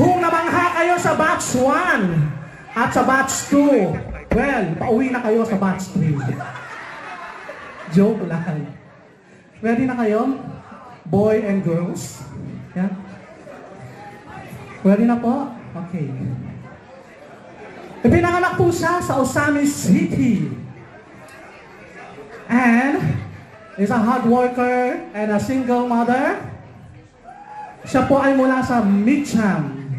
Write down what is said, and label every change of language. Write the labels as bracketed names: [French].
[Filipino] Kung namangha kayo sa batch 1 at sa batch 2, well, pauwi na kayo sa batch 3. Joke lang. Ready na kayo? [English] Boy and girls? Yeah? Ready [Filipino] na po? [English] Okay. [Filipino] Ipinanganak po siya sa Osamis City. [English] And is a hard worker and a single mother. [Filipino] Siya po ay mula sa Mitcham.